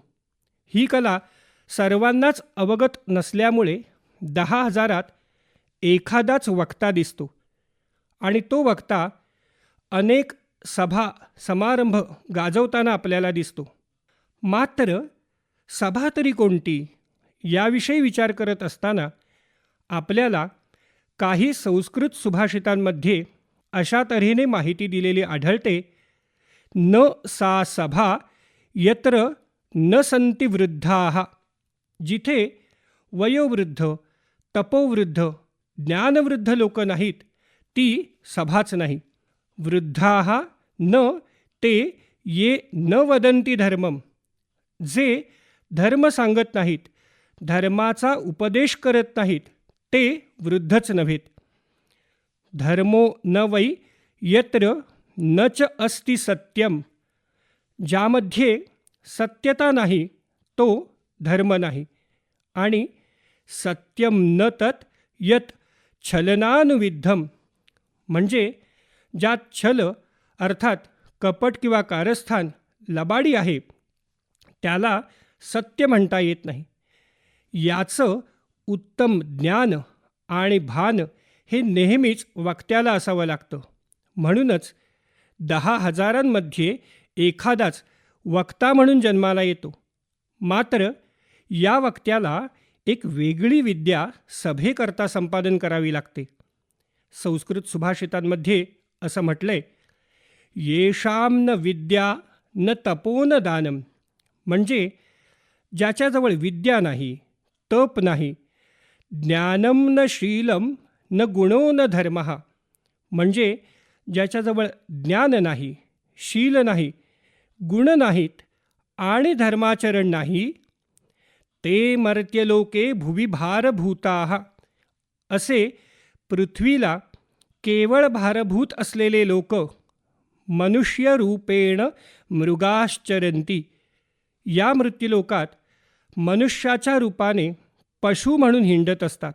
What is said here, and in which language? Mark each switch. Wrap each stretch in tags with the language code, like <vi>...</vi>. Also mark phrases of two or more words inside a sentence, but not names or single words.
<mr>ही कला सर्वांनाच अवगत नसल्यामुळे 10,000 एखादाच वक्ता दिसतो आणि तो वक्ता अनेक सभा समारंभ गाजवताना आपल्याला दिसतो. मात्र सभा तरी कोणती याविषयी विचार करत असताना आपल्याला काही संस्कृत सुभाषितांमध्ये अशा तऱ्हेने माहिती दिलेली आढळते,</mr> <sa>न सा सभा यत्र न संती वृद्धाः.</sa> <mr>जिथे वयोवृद्ध, तपोवृद्ध, ज्ञानवृद्ध लोक नाहीत ती सभाच नाही.</mr> <sa>वृद्धाः न ते ये न वदन्ति धर्मम.</sa> <mr>जे धर्म सांगत नाहीत, धर्माचा उपदेश करत नाहीत ते वृद्धच नव्हेत.</mr> <sa>धर्मो न वै यत्र न च अस्ति सत्यम.</sa> <mr>ज्यामध्ये सत्यता नाही तो धर्म नाही.</mr> <sa>आणि सत्यम न तत् यत छलनानुविद्धम,</sa> <mr>म्हणजे ज्यात छल अर्थात कपट किंवा कारस्थान लबाडी आहे त्याला सत्य म्हणता येत नाही. याचं उत्तम ज्ञान आणि भान हे नेहमीच वक्त्याला असावं लागतं. म्हणूनच 10,000 एखादाच वक्ता म्हणून जन्माला येतो. मात्र या वक्त्याला एक वेगळी विद्या सभेकरता संपादन करावी लागते. संस्कृत सुभाषितांमध्ये असं म्हटलंय,</mr> <sa>येषां न विद्या न तपो न दानम,</sa> <mr>म्हणजे ज्याच्याजवळ विद्या नाही, तप नाही,</mr> <sa>ज्ञानम न शीलम न गुणो न धर्म,</sa> <mr>म्हणजे ज्याच्याजवळ ज्ञान नाही, शील नाही, गुण नाहीत आणि धर्माचरण नाही,</mr> <sa>ते मर्त्यलोके भुवि भारभूताः,</sa> <mr>असे पृथ्वीला केवळ भारभूत असलेले लोक</mr> <sa>मनुष्यरूपेण मृगाश्चरन्ति.</sa> <mr>या मृत्यूलोकात मनुष्याच्या रूपाने पशु म्हणून हिंडत असतात.</mr>